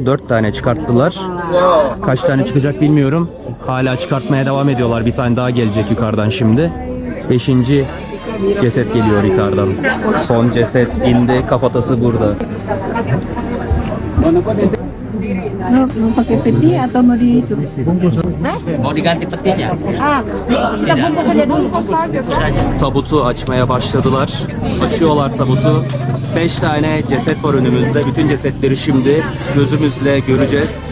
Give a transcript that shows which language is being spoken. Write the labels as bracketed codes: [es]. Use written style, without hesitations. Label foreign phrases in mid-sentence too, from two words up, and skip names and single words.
[tr] 4 tane çıkarttılar. Kaç tane çıkacak bilmiyorum. Hala çıkartmaya devam ediyorlar. Bir tane daha gelecek yukarıdan şimdi. 5. ceset geliyor yukarıdan. Son ceset indi. Kafatası burada. [id] Mau pakai peti atau mau ditulis? Mau diganti petinya? Ah, kita bungkus aja dulu. [tr] Tabutu açmaya başladılar. Açıyorlar tabutu. 5 tane ceset var önümüzde. Bütün cesetleri şimdi gözümüzle göreceğiz.